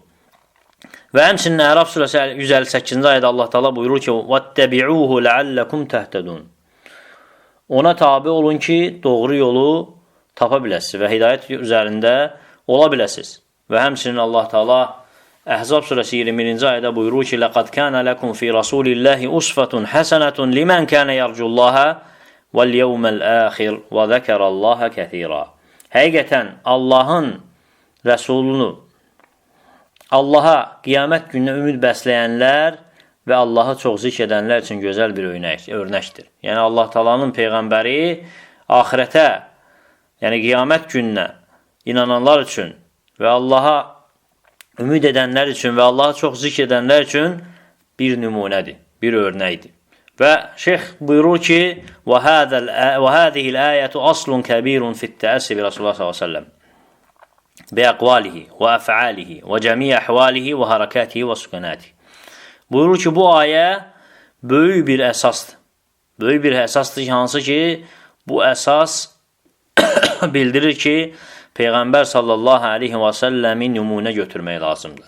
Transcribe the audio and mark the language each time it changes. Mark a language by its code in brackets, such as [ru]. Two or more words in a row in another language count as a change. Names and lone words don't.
[az] Və həmçinin Ərəf surəsi 158-ci ayədə Allah Taala buyurur ki: [ar] "واتبعوه لعلكم تهتدون." [az] Ona tabi olun ki, doğru yolu tapa biləsiniz və hidayət üzərində ola biləsiniz. Və həmçinin Allah Taala Əhzab surəsi 21-ci ayədə buyurur ki: [ar] "لقد كان لكم في رسول الله أسوة حسنة لمن كان يرجو الله واليوم الآخر وذكر الله كثيرا." [az] Həqiqətən Allahın rəsulunu, Allaha qiyamət gününə ümid bəsləyənlər və Allahı çox zikr edənlər üçün gözəl bir örnəkdir. Yəni Allah Taala'nın Peyğəmbəri axirətə, yəni qiyamət gününə inananlar üçün və Allaha ümid edənlər üçün və Allahı çox zikr edənlər üçün bir nümunədir, bir örnəkdir. Və şeyx buyurur ki: [ar] "وهذه الآية أصل كبير في التأسي برسول الله صلى الله عليه وسلم بأقواله وأفعاله وجميع أحواله وحركاته وسكناته." [az] Buyurur ki, bu ayə böyük bir əsasdır. Böyük bir əsasdır ki, hansı ki, bu əsas bildirir ki, Peyğəmbər [ar] صلى الله عليه وسلم [az] nümunə götürmək lazımdır.